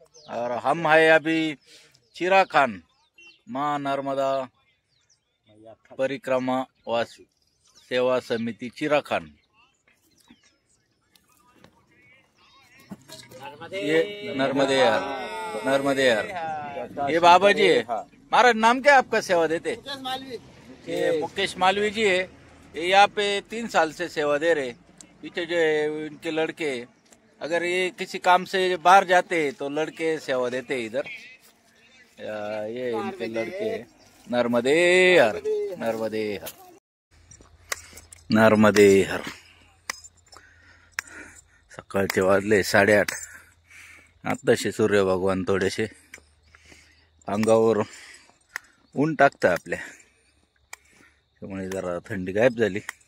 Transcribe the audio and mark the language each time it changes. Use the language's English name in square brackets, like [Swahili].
[Hindi] और हम है अभी चिराखान माँ नर्मदा परिक्रमा व सेवा समिति चिराखान. ये नर्मदे यार, नर्मदे यार. ये बाबा जी है. महाराज नाम क्या आपका सेवा देते? ये मुकेश मालवी जी है. ये यहाँ पे 3 साल से सेवा दे रहे. पीछे जो है इनके लड़के, अगर ये किसी काम से बाहर जाते तो लड़के सेवा देते इधर. ये इनके लड़के. नर्मदे हर, नर्मदे हर, नर्मदे हर. [Marathi] सकाळचे वाजले 8:30. आताशे सूर्य भगवान थोडेसे अंगावर ऊन टाकतं आपल्या, त्यामुळे जरा थंडी गायब झाली.